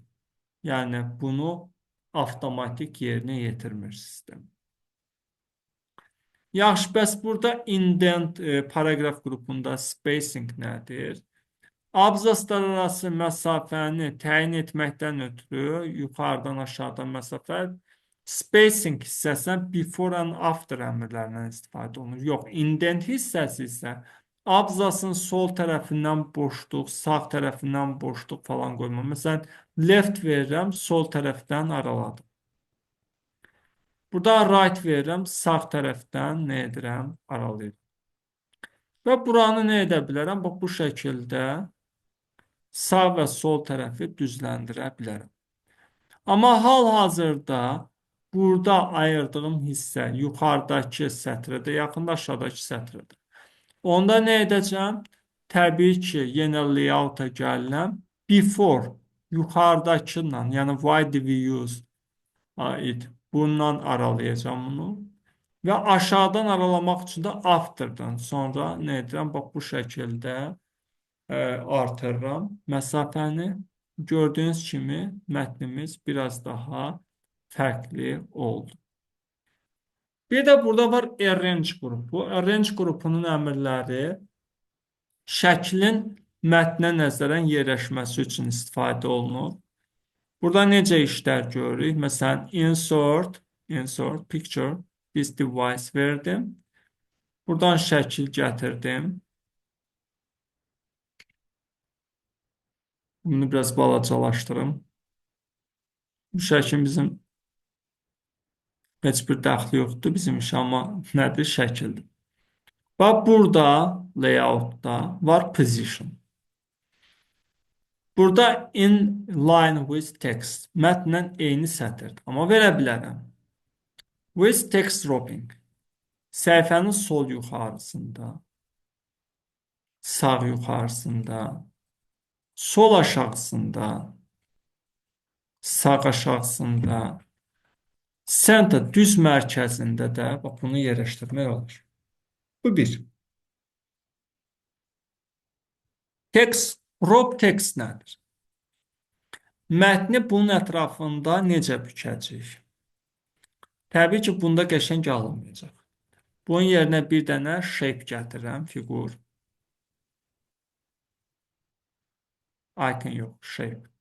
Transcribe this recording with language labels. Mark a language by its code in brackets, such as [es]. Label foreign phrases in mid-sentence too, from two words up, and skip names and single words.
[az] Yəni, bunu avtomatik yerinə yetirmir sistem. Yaxşı, bəs burada indent paragraf qrupunda spacing nədir? Abzaslar arası məsafəni təyin etməkdən ötürü yuxarıdan aşağıdan məsafə spacing hissəsindən [en] before and after [az] əmrlərindən istifadə olunur. Yox, indent hissəsi isə abzasın sol tərəfindən boşluq, sağ tərəfindən boşluq falan qoyma. Məsələn, left verirəm, sol tərəfdən araladım. Burada right verirəm, sağ tərəfdən nə edirəm? Aralayıram. Və buranı nə edə bilərəm? Bax, bu şəkildə sağ və sol tərəfi düzləndirə bilərəm. Amma hal-hazırda burada ayırdığım hissə yuxarıdakı sətrədə, yaxında aşağıdakı sətrədə. Onda nə edəcəm? Təbii ki, yenə layout-a gəlirəm. Before yuxarıdakıyla, yəni [en] why do we use it? [az] Bundan aralayacağım bunu. Və aşağıdan aralamaq üçün də after'dan sonra nə edirəm? Bax, bu şəkildə artırıram məsafəni. Gördüyünüz kimi mətnimiz biraz daha fərqli oldu. Bir də burada var arrange qrupu. Arrange qrupunun əmrləri şəklin mətnə nəzərən yerləşməsi üçün istifadə olunur. Burada necə işlər görürük? Məsələn, [en] insert picture, this device verdim. [az] Buradan şəkil gətirdim. Bunu biraz balacalaşdırım. Bu şəkil bizim heç bir dəxli yoxdur bizim işə, amma nədir? Şəkildir. Bax, burada layoutda var position. [en] Burada in line with text. [az] Mətnlə eyni sətirdir. Amma verə bilərəm. [en] With text dropping. [az] Səhifənin sol yuxarısında, sağ yuxarısında, sol aşağısında, sağ aşağısında, center düz mərkəzində də bax, bunu yerləşdirmək olur. Bu bir. [en] Text, row text nədir? [az] Mətni bunun ətrafında necə bükəcəyik? Təbii ki, bunda qəşəng alınmayacaq. Bunun yerinə bir dənə shape gətirirəm, fiqur. Icon yox, shape.